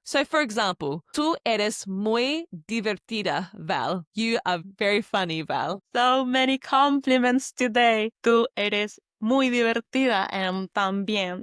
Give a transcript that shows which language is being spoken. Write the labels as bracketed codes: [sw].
[en] So, for example, [es] tú eres muy divertida, Val. [en] You are very funny, Val. So many compliments today. [es] Tú eres muy divertida [en] and [es] también.